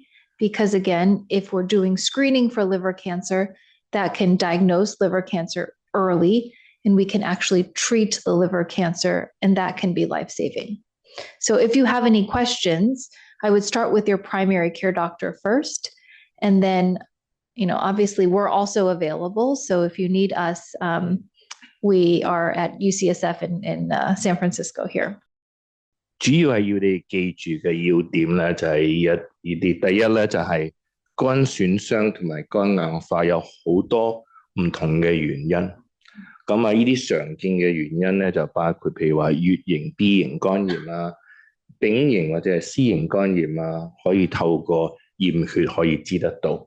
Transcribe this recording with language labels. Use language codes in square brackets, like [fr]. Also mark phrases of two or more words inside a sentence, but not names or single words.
[en] Because again, if we're doing screening for liver cancer, that can diagnose liver cancer early, and we can actually treat the liver cancer, and that can be life-saving. So if you have any questions, I would start with your primary care doctor first, and then, obviously we're also available. So if you need us, we are at UCSF in San Francisco here. [yue] 主要係要你記住嘅要點咧，就係第一咧就係肝損傷同埋肝硬化有好多唔同嘅原因。咁啊，呢啲常見嘅原因咧就包括譬如話乙型、B 型肝炎啊、丙型或者係 C 型肝炎啊，可以透過驗血可以知得到。